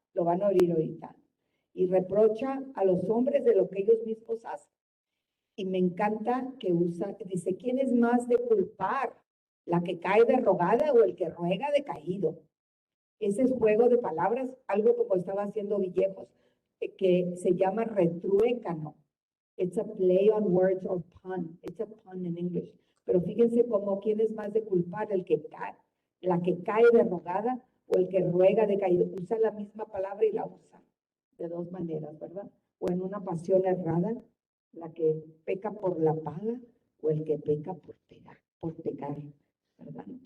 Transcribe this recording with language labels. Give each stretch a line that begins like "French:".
Spanish: Lo van a oír ahorita. Y reprocha a los hombres de lo que ellos mismos hacen. Y me encanta que dice, ¿quién es más de culpar? ¿La que cae de rogada o el que ruega de caído? Ese es juego de palabras, algo como estaba haciendo Villejos, que se llama retruécano.
English: It's a play on words or pun. It's a pun in English.
Spanish: Pero fíjense cómo quién es más de culpar, el que cae, la que cae de rogada o el que ruega de caído. Usa la misma palabra y la usa de dos maneras, ¿verdad? O en una pasión errada, la que peca por la paga o el que peca por pecar, ¿verdad?